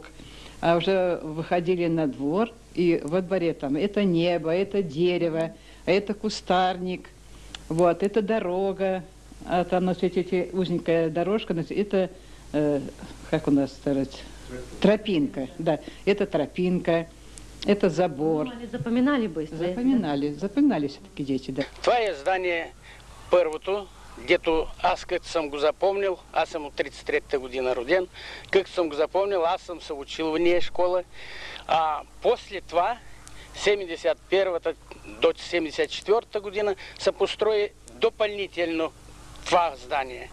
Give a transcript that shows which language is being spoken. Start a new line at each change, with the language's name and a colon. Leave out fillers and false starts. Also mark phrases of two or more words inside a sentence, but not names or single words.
Russian: А уже выходили на двор, и во дворе там это небо, это дерево, это кустарник, вот, это дорога. А там на свете эти узенькая дорожка, это, как у нас сказать, тропинка, да, это тропинка, это забор. Ну, они запоминали быстро? Запоминали все-таки дети, да.
Bulgarian: Това здание първото, дето аз като съм го запомнил, аз съм от 33-та година роден, като съм го запомнил, аз съм се учил в нея школа. А после това, 71-та до 74-та година, се построи допълнително това здание.